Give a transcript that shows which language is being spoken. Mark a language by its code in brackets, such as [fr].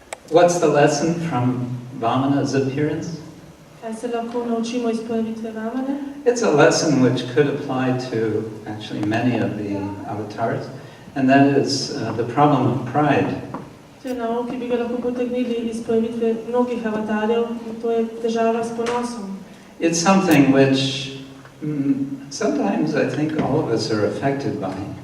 [en] what's the lesson from Vamana's appearance? [sl] Kaj se lahko naučimo iz pojavitve Vamane? [en] It's a lesson which could apply to actually many of the avatars, and that is the problem of pride. [sl] To je nauk, ki bi ga lahko potegnili iz pojavitve mnogih avatarjev, in to je težava s ponosom. [en] It's something which sometimes I think all of us are affected by.